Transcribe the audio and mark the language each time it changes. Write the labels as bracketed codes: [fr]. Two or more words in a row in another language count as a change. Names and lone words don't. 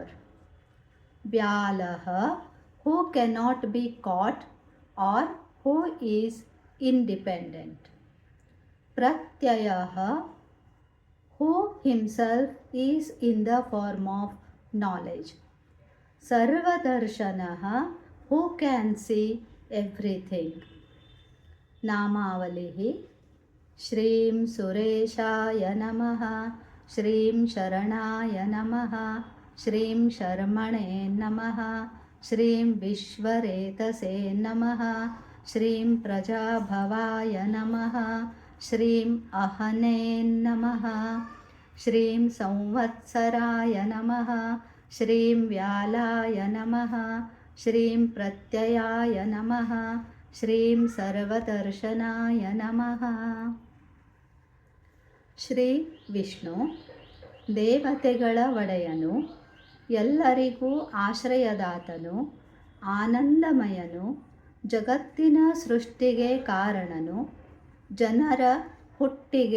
[en] Vyalaha, who cannot be caught or who is independent. Pratyayaha, who himself is in the form of knowledge. Sarvadarshanaha, who can see everything. [sa] नामावलिः श्रीं सुरेशाय नमः श्रीं शरणाय नमः श्रीं शर्मणे नमः श्रीं विश्वरेतसे नमः श्रीं प्रजाभवाय नमः श्रीं अह्ने नमः श्रीं संवत्सराय नमः श्रीं व्यालाय नमः श्रीं प्रत्ययाय नमः ಶ್ರೀಂ ಸರ್ವದರ್ಶನಾಯ ನಮಃ. [kn] ಶ್ರೀ ವಿಷ್ಣು ದೇವತೆಗಳ ಒಡೆಯನು, ಎಲ್ಲರಿಗೂ ಆಶ್ರಯದಾತನು, ಆನಂದಮಯನು, ಜಗತ್ತಿನ ಸೃಷ್ಟಿಗೆ ಕಾರಣನು, ಜನರ ಹುಟ್ಟಿಗೆ